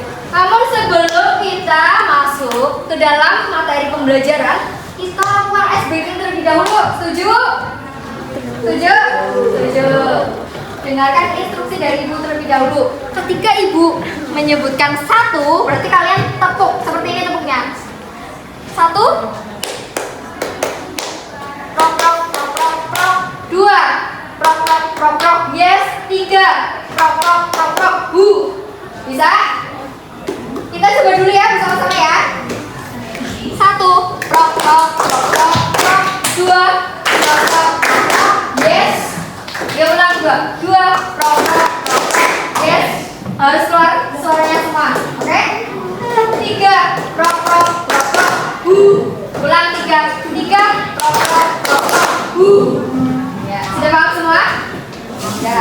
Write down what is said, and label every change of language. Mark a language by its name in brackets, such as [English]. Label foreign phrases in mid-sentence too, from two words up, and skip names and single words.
[Indonesian] Namun sebelum kita masuk ke dalam materi pembelajaran, kita lakukan [English] ice breaking [Indonesian] terlebih dahulu. Setuju? Setuju? Setuju. Dengarkan instruksi dari ibu terlebih dahulu. Ketika ibu menyebutkan satu, berarti kalian tepuk seperti ini tepuknya. Satu, prok prok prok prok prok. Dua, prok prok prok prok. Yes. Tiga, prok prok prok prok. Bu. Bisa? Kita coba dulu ya bersama-sama ya. Satu, prok prok prok prok prok. Dua, prok prok prok prok. Yes. Dia ulang dua, prok prok prok prok. Yes. Harus keluar suaranya semua. Oke? Tiga, prok prok prok prok. Bu. Ulang tiga, prok prok prok prok. Bu. Ya, sudah paham semua? Ya.